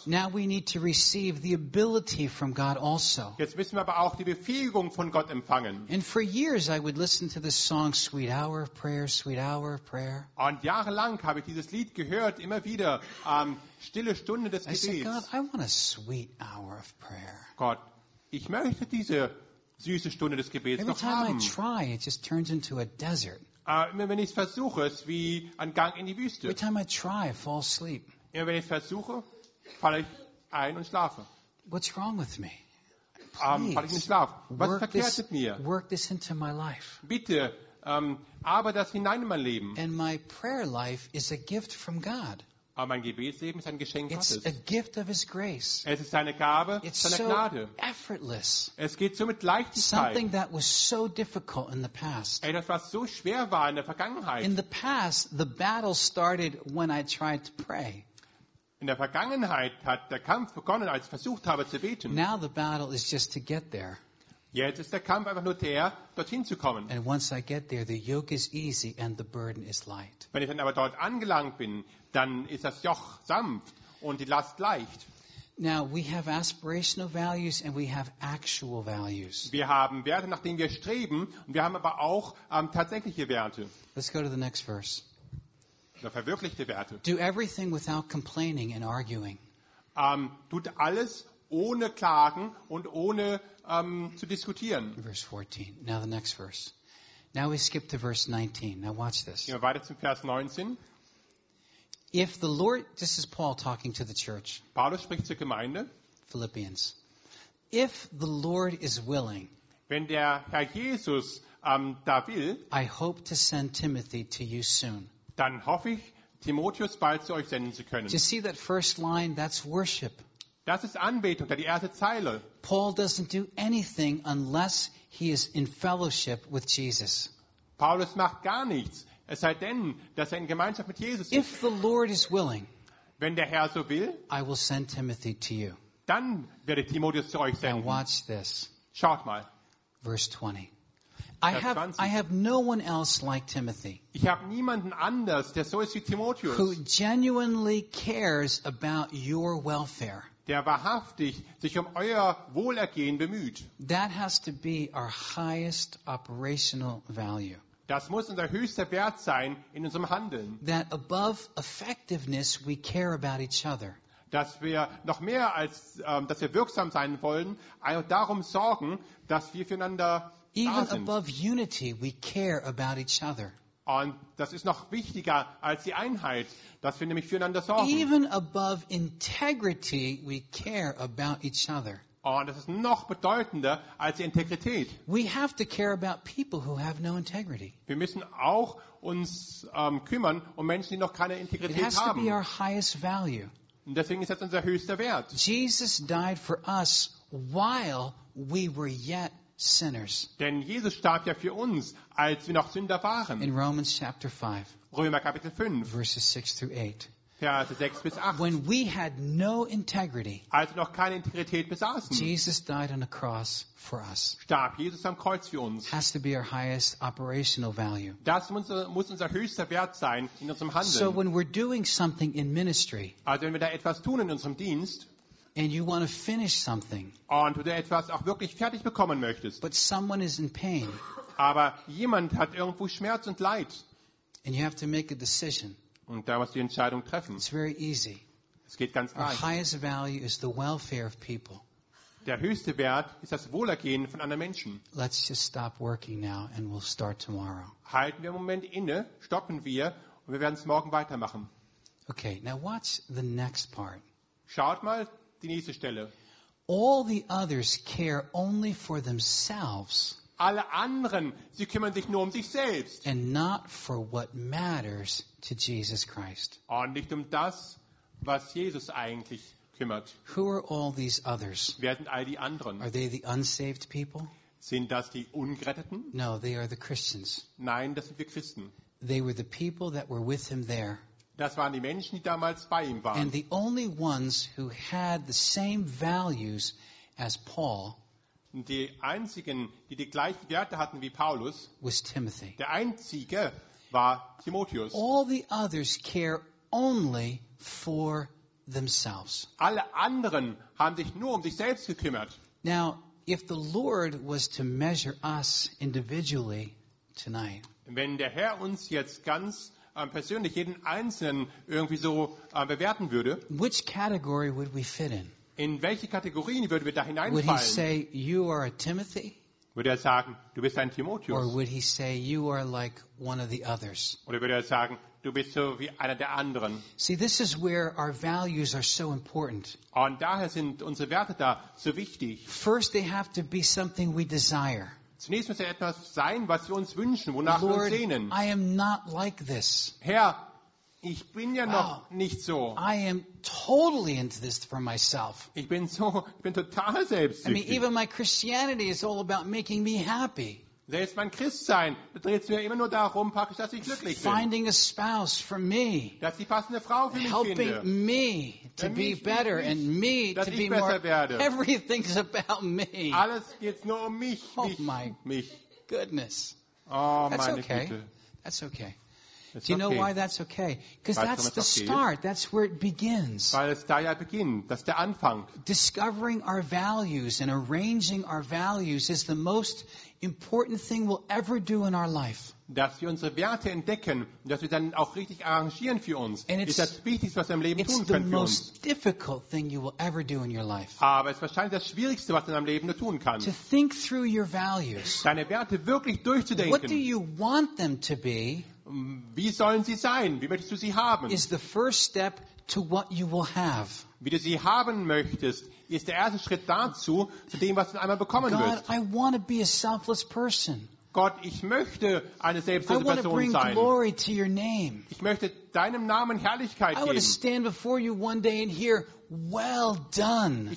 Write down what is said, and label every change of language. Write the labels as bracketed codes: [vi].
[en] Now we need to receive the ability from God also. [de] Jetzt müssen wir aber auch die Befähigung von Gott empfangen. [en] And for years I would listen to this song, Sweet Hour of Prayer, Sweet Hour of Prayer. [de] Und jahrelang habe ich dieses Lied gehört, immer wieder, stille Stunde des Gebets. [en] I said, God, I want a sweet hour of prayer. [de] Gott, ich möchte diese süße Stunde des Gebets [en] Every [de] noch haben. [en] Every time I try, it just turns into a desert. [de] Immer wenn ich es versuche, ist wie ein Gang in die Wüste. [en] Every time I try, I fall asleep. [de] Immer wenn ich versuche, falle ich ein und schlafe. [en] What's wrong with me? [de] Falle ich in den Schlaf. Was verkehrt mit mir? [en] Work this into my life. [de] Bitte, arbeite das hinein in mein Leben. [en] And my prayer life is a gift from God. [de] Aber mein Gebetsleben ist ein Geschenk [en] It's [de] Gottes. [en] A gift of his grace. [de] Es ist seine Gabe, [en] It's [de] seine [en] so [de] Gnade. [en] Effortless. [de] Es geht so mit Leichtigkeit. [en] Something that was so difficult in the past. [de] Etwas, was so schwer war in der Vergangenheit. [en] In the past, the battle started when I tried to pray. [de] In der Vergangenheit hat der Kampf begonnen, als ich versucht habe zu beten. [en] Now the battle is just to get there. [de] Jetzt ist der Kampf einfach nur der, dorthin zu kommen. [en] And once I get there, the yoke is easy and the burden is light. [de] Wenn ich dann aber dort angelangt bin, dann ist das Joch sanft und die Last leicht. [en] Now we have aspirational values and we have actual values. [de] Wir haben Werte, nach denen wir streben, und wir haben aber auch tatsächliche Werte. [en] Let's go to the next verse. [de] Der verwirklichte Werte. [en] Do everything without complaining and arguing. [de] Tut alles ohne Klagen und ohne zu diskutieren. [en] Verse 14. Now the next verse. Now we skip to verse 19. Now watch this. [de] Gehen wir weiter zum Vers 19. [en] If the Lord, this is Paul talking to the church. [de] Paulus spricht zur Gemeinde. [en] Philippians. If the Lord is willing. [de] Wenn der Herr Jesus da will. [en] I hope to send Timothy to you soon. [de] Dann hoffe ich, Timotheus bald zu euch senden zu können. [en] You see that first line? That's worship. [de] Das ist Anbetung, die erste Zeile. [en] Paul doesn't do anything unless he is in fellowship with Jesus. [de] Paulus macht gar nichts, es sei denn, dass er in Gemeinschaft mit Jesus ist. [en] If the Lord is willing, [de] wenn der Herr so will, [en] I will send Timothy to you. [de] Dann werde ich Timotheus zu euch senden. [en] Now watch this. [de] Schaut mal. [en] Verse 20. I have no one else like Timothy. [de] Ich habe niemanden anders, der so ist wie Timotheus. [en] Who genuinely cares about your welfare. [de] Der wahrhaftig sich um euer Wohlergehen bemüht. [en] That has to be our highest operational value. [de] Das muss unser höchster Wert sein in unserem Handeln. [en] That above effectiveness we care about each other. [de] dass wir noch mehr als dass wir wirksam sein wollen, darum sorgen, dass wir füreinander [en] even [de] da sind. [en] Above unity, we care about each other. [de] Und das ist noch wichtiger als die Einheit, dass wir nämlich füreinander sorgen. [en] Even above integrity, we care about each other. [de] Und das ist noch bedeutender als die Integrität. [en] We have to care about people who have no integrity. [de] Wir müssen auch uns kümmern um Menschen, die noch keine Integrität haben. [en] It has to be our highest value. [de] Und deswegen ist das unser höchster Wert. [en] Jesus died for us while we were yet sinners. [de] Denn Jesus starb ja für uns, als wir noch Sünder waren. [en] In Romans chapter 5. [de] Römer Kapitel 5. [en] Verses 6 through 8. [de] Verse 6 bis 8. [en] When we had no integrity, [de] als wir noch keine Integrität besaßen, [en] Jesus died on the cross for us. [de] Starb Jesus am Kreuz für uns. [en] Has to be our highest operational value. [de] Das muss unser höchster Wert sein in unserem Handeln. [en] So when we're doing something in ministry, [de] also wenn wir da etwas tun in unserem Dienst, [en] and you want to finish something, [de] und du da etwas auch wirklich fertig bekommen möchtest, [en] but someone is in pain, [de] aber jemand hat irgendwo Schmerz und Leid, [en] and you have to make a decision. [de] Und da musst du die Entscheidung treffen. [en] It's very easy. [de] Es geht ganz [en] our [de] leicht. [en] Highest value is the welfare of people. [de] Der höchste Wert ist das Wohlergehen von anderen Menschen. [en] Let's just stop working now and we'll start tomorrow. [de] Halten wir einen Moment inne, stoppen wir und wir werden es morgen weitermachen. [en] Okay, now watch the next part. [de] Schaut mal die nächste Stelle. [en] All the others care only for themselves. [de] Alle anderen, sie kümmern sich nur um sich selbst. [en] And not for what matters to Jesus Christ. [de] Und nicht um das, was Jesus eigentlich kümmert. [en] Who are all these others? [de] Wer sind all die anderen? [en] Are they the unsaved people? [de] Sind das die Ungeretteten? [en] No, they are the Christians. [de] Nein, das sind wir Christen. [en] They were the people that were with him there. [de] Das waren die Menschen, die damals bei ihm waren. [en] And the only ones who had the same values as Paul. [de] Die einzigen, die die gleichen Werte hatten wie Paulus, [en] was Timothy. [de] Der einzige war Timotheus. [en] All the others care only for themselves. [de] Alle anderen haben sich nur um sich selbst gekümmert. [en] Now, if the Lord was to measure us individually tonight, [de] wenn der Herr uns jetzt ganz persönlich jeden einzelnen irgendwie so bewerten würde, [en] which category would we fit in? [de] In welche Kategorien würden wir da hineinfallen? [en] Would he say, you are a Timothy? [de] Würde er sagen, du bist ein Timotheus? [en] Or would he say, you are like one of the others? [de] Oder würde er sagen, du bist so wie einer der anderen? [en] See, this is where our values are so important. [de] Und daher sind unsere Werte da so wichtig. [en] First, they have to be something we desire. [de] Zunächst muss er etwas sein, was wir uns wünschen, wonach [en] Lord, [de] wir uns sehnen. [en] I am not like this. [de] Herr, ich bin ja noch nicht so. [en] I am totally into this for myself. [de] Ich bin total selbstsüchtig. [en] I mean, even my Christianity is all about making me happy. [de] Selbst mein Christsein, da dreht es mir immer nur darum, praktisch, dass ich glücklich bin. [en] Finding a spouse for me. [de] Dass die passende Frau für mich [en] helping [de] finde. [en] Helping me to be better and me to be more. [de] Werde. [en] Everything's about me. [de] Alles geht nur um mich. [en] Oh my goodness. [de] Oh, [en] that's [de] meine [en] okay. [de] Güte. [en] That's okay. Do you know [de] okay. [en] why that's okay? Because that's the start. That's where it begins. [de] Weil es da ja beginnt. Das ist der Anfang. [en] Discovering our values and arranging our values is the most important thing we'll ever do in our life. [de] Dass wir unsere Werte entdecken und dass wir dann auch richtig arrangieren für uns, ist das Wichtigste, was wir im Leben tun können für uns. [en] It's the most difficult thing you will ever do in your life. [de] Aber es ist wahrscheinlich das Schwierigste, was du in deinem Leben tun kannst. [en] To think through your values. [de] Deine Werte wirklich durchzudenken. [en] What do you want them to be? [de] Wie sollen sie sein? Wie möchtest du sie haben? [en] Is the first step to what you will have. [de] Wie du sie haben möchtest, ist der erste Schritt dazu, zu dem, was du einmal bekommen [en] God, [de] wirst. [en] I want to be a selfless person. [de] Gott, ich möchte eine selbstlose Person sein. [en] I want to bring glory to your name. [de] Ich möchte deinem Namen Herrlichkeit geben. [en] I want to stand before you one day and hear, well done.